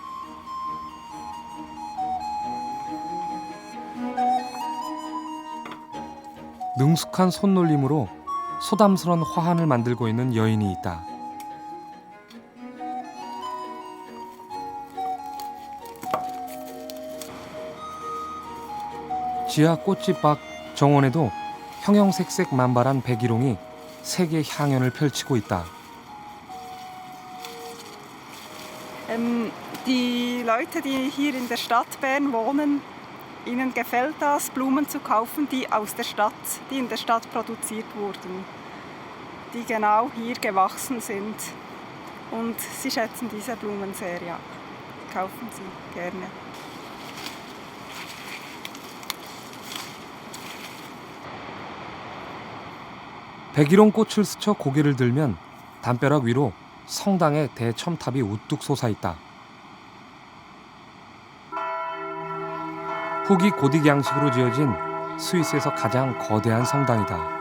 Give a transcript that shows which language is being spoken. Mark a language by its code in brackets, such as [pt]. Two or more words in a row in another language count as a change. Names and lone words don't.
[ko] 능숙한 손놀림으로 소담스런 화환을 만들고 있는 여인이 있다. 지하 꽃집 밖 정원에도 형형색색 만발한 백일홍이 세계 향연을 펼치고 있다. [de] Die Leute, die hier in der Stadt Bern wohnen, ihnen gefällt das, Blumen zu kaufen, die aus der Stadt, die in der Stadt produziert wurden, die genau hier gewachsen sind. Und sie schätzen diese Blumen sehr, ja. Kaufen sie gerne. [ko] 백일홍 꽃을 스쳐 고개를 들면 담벼락 위로 성당의 대첨탑이 우뚝 솟아있다. 후기 고딕 양식으로 지어진 스위스에서 가장 거대한 성당이다.